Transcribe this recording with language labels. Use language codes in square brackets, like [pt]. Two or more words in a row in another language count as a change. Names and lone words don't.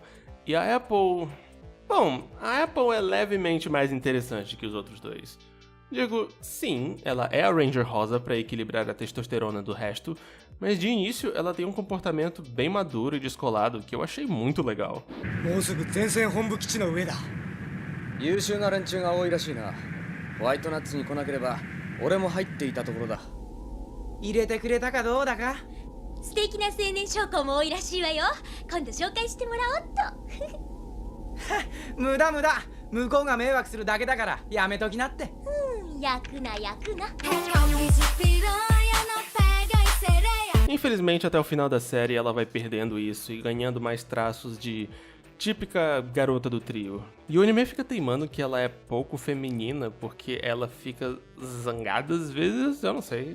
[pt] E a Apple... Bom, a Apple é levemente mais interessante que os outros dois. Digo, sim, ela é a Ranger rosa para equilibrar a testosterona do resto, mas de início ela tem um comportamento bem maduro e descolado que eu achei muito legal. [ja] もうすぐ前線本部基地の上だ。優秀な連中が多いらしいな。ホワイトナッツに来なければ俺も入っていたところだ。入れてくれたかどうだか。素敵な青年将校も多いらしいわよ。今度紹介してもらおうっと。無駄無駄、向こうが迷惑するだけだからやめときなって。焼くな焼くな。 [pt] Infelizmente, até o final da série, ela vai perdendo isso e ganhando mais traços de típica garota do trio. E o anime fica teimando que ela é pouco feminina porque ela fica zangada às vezes, eu não sei.